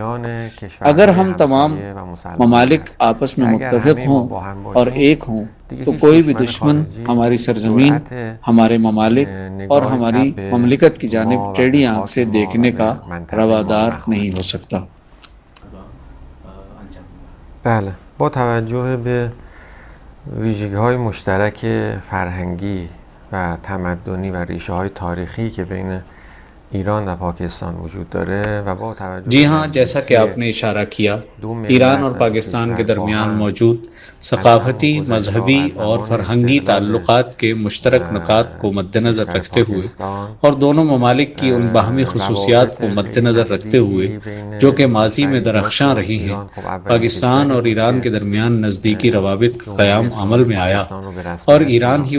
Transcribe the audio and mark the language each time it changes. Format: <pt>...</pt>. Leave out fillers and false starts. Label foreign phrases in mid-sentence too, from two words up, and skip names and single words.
<ur>اگر ہم تمام ممالک آپس میں متفق ہوں اور ایک ہوں تو کوئی بھی دشمن ہماری سرزمین، ہمارے ممالک اور ہماری مملکت کی جانب ٹیڑھی آنکھ سے دیکھنے کا روادار نہیں ہو سکتا۔</ur> <fa>بله، با توجه به ویژگی‌های مشترک فرهنگی و تمدنی و ریشه‌های تاریخی که بین ایران و پاکستان وجود داره و با توجه</fa> <ur>جی ہاں، جیسا کہ آپ نے اشارہ کیا، ایران اور پاکستان کے درمیان موجود ثقافتی، مذہبی اور فرہنگی تعلقات کے مشترک نکات کو مد نظر رکھتے ہوئے اور دونوں ممالک کی ان باہمی خصوصیات کو مد نظر رکھتے ہوئے جو کہ ماضی میں درخشاں رہی ہیں، پاکستان اور ایران کے درمیان نزدیکی روابط کا قیام عمل میں آیا، اور ایران ہی وہ</ur>